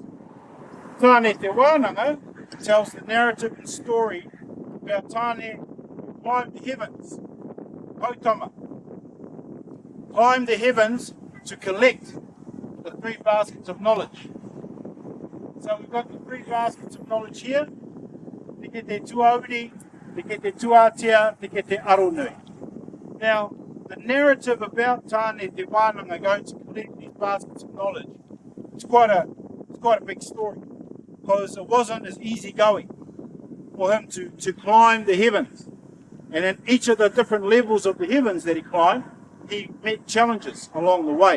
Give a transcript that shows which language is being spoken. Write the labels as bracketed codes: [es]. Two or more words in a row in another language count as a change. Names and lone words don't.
[en] Tāne Te Wānanga tells the narrative and story about Tāne who climbed the heavens, Poutama, climbed the heavens to collect the 3 baskets of knowledge. So we've got the 3 baskets of knowledge here. [mi] Te kete tuauri, te kete tuatea, te kete aronui. [en] Now, the narrative about Tāne Te Wānanga going to collect these baskets of knowledge, it's quite a big story, because it wasn't as easy going for him to climb the heavens. And in each of the different levels of the heavens that he climbed, he met challenges along the way.